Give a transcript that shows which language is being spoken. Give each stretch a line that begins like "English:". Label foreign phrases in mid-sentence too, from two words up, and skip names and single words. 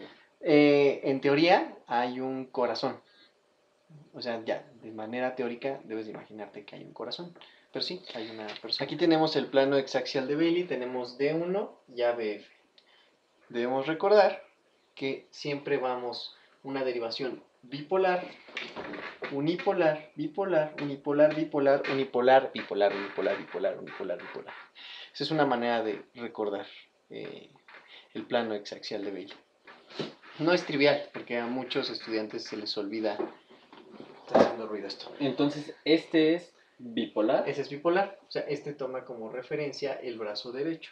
Spanish: En teoría hay un corazón. O sea, ya, de manera teórica debes de imaginarte que hay un corazón. Pero sí, hay una persona. Aquí tenemos el plano exaxial de Bailey, tenemos D1 y ABF. Debemos recordar que siempre vamos una derivación bipolar, unipolar, bipolar, unipolar, bipolar, unipolar, bipolar, unipolar, bipolar, unipolar, bipolar. Esa es una manera de recordar el plano exaxial de Bailey. No es trivial, porque a muchos estudiantes se les olvida. Está haciendo ruido esto. Entonces, este es bipolar. Ese es bipolar, o sea, este toma como referencia el brazo derecho.